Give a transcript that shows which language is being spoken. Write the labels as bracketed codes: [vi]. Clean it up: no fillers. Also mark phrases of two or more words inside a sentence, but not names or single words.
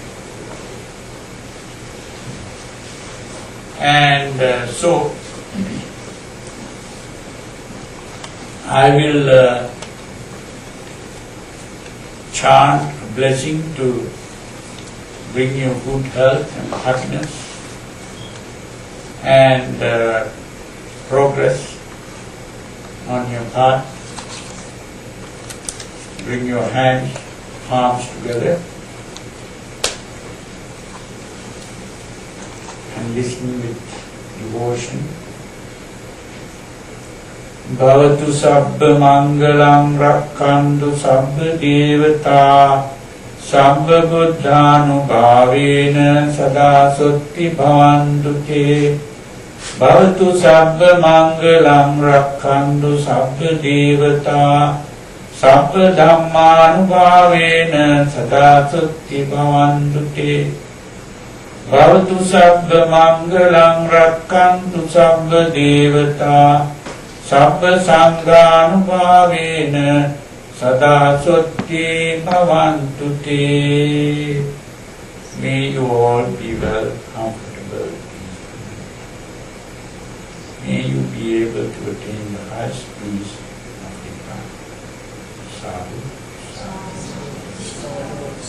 [en] And so, I will chant a blessing to bring you good health and happiness and progress on your path. Bring your hands, palms together and listen with devotion. [pi] Bhavatu sabba mangalam rakkandu sabba devata sabba buddhanubhavena sada sutti bhavantu te. Bhavatu sabba mangalam rakkandu sabba devata sabba dhammanubhavena sada sutti bhavantu te. Bhavatu sabba mangalam rakkantu sabba devata sabba sanghanubhavena sada sutti bhavantu te. [en] May you all be well, comfortable. May you be able to attain the highest peace of the Sadhu. Sadhu.